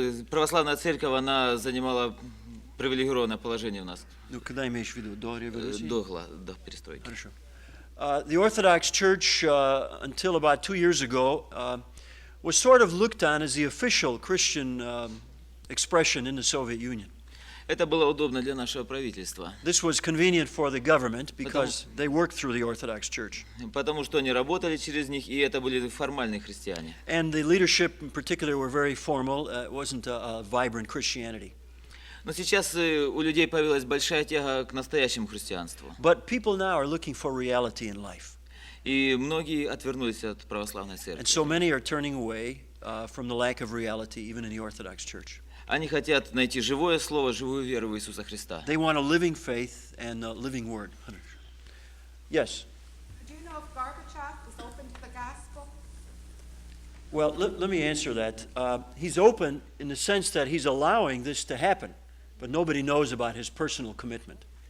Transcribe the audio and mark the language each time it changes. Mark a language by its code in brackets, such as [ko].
[ru] Православная церковь, она занимала привилегированное положение у нас. Ну, когда имеешь в виду? До революции? До перестройки. Хорошо. [en] The Orthodox Church, until about 2 years ago, was sort of looked on as the official Christian expression in the Soviet Union. [ru] Это было удобно для нашего правительства. [en] This was convenient for the government because they worked through the Orthodox Church. [ru] Потому что они работали через них, и это были формальные христиане. [en] And the leadership in particular were very formal. It wasn't a vibrant Christianity. [ru] Но сейчас у людей появилась большая тяга к настоящему христианству. [en] But people now are looking for reality in life. [ru] И многие отвернулись от православной [en] And [ru] церкви. [en] so many are turning away from the lack of reality, even in the Orthodox Church. [ru] Они хотят найти живое слово, живую веру в Иисуса Христа. [en] They want a living faith and a living word. Yes? Do you know if Gorbachev is open to the gospel? Well, let me answer that. He's open in the sense that he's allowing this to happen, but nobody knows about his personal commitment.